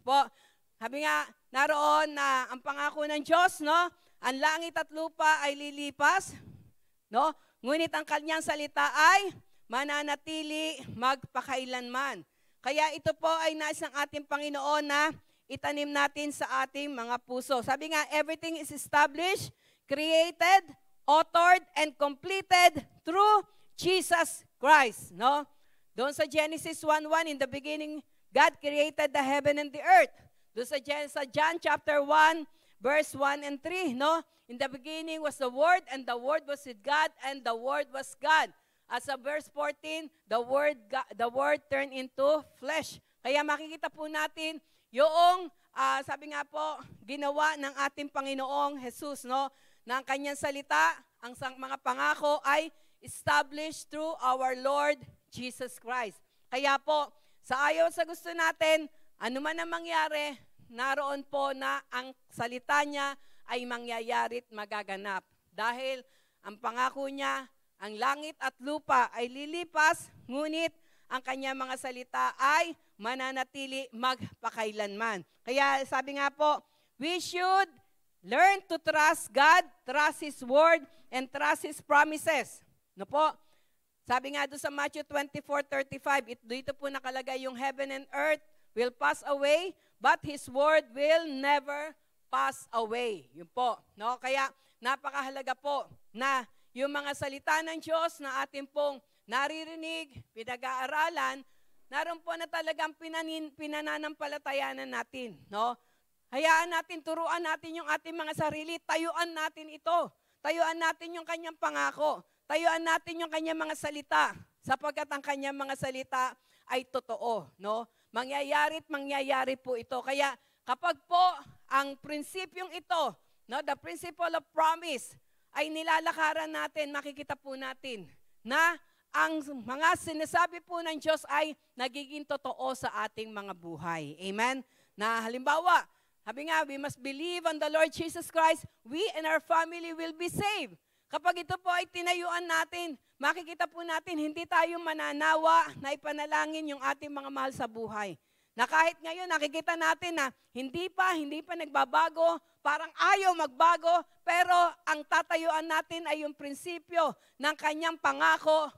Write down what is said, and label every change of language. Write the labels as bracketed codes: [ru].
[tl] Po, sabi nga, naroon na ang pangako ng Diyos, no? Ang langit at lupa ay lilipas, no? Ngunit ang kanyang salita ay mananatili magpakailanman. Kaya ito po ay nais ng ating Panginoon na itanim natin sa ating mga puso. [en] Sabi nga, everything is established, created, authored, and completed through Jesus Christ. No? [tl] Doon sa [en] Genesis 1:1, in the beginning, God created the heaven and the earth. [tl] Doon sa John chapter 1, verse 1 and 3, no? [en] In the beginning was the Word, and the Word was with God, and the Word was God. [tl] At sa [en] verse 14, the Word turned into flesh. [tl] Kaya makikita po natin yung, sabi nga po, ginawa ng ating Panginoong Jesus, no? Na ang kanyang salita, ang mga pangako ay [en] established through our Lord Jesus Christ. [tl] Kaya po, sa ayaw sa gusto natin, ano man ang mangyari, naroon po na ang salita niya ay mangyayari at magaganap. Dahil ang pangako niya, ang langit at lupa ay lilipas, ngunit ang kanyang mga salita ay mananatili magpakailanman. Kaya sabi nga po, [en] we should learn to trust God, trust His Word, and trust His promises. [tl] No po? Sabi nga doon sa Matthew 24:35, dito po nakalagay yung [en] heaven and earth will pass away, [tl] but His Word will never pass away. Yun po. No? Kaya napakahalaga po na yung mga salita ng Diyos na ating pong naririnig, pinag-aaralan, naroon po na talagang pinananampalatayanan natin. No? Hayaan natin, turuan natin yung ating mga sarili, tayuan natin ito. Tayuan natin yung kanyang pangako. Tayuan natin yung kanyang mga salita, sapagkat ang kanyang mga salita ay totoo. No? Mangyayari po ito. Kaya kapag po ang prinsipyong ito, no, [en] the principle of promise, [tl] ay nilalakaran natin, makikita po natin na ang mga sinasabi po ng Diyos ay nagiging totoo sa ating mga buhay. Amen? Na halimbawa, sabi nga, [en] we must believe on the Lord Jesus Christ, we and our family will be saved. [tl] Kapag ito po ay tinayuan natin, makikita po natin, hindi tayo mananawa na ipanalangin yung ating mga mahal sa buhay. Na kahit ngayon, nakikita natin na hindi pa nagbabago, parang ayaw magbago, pero ang tatayuan natin ay yung prinsipyo ng kanyang pangako.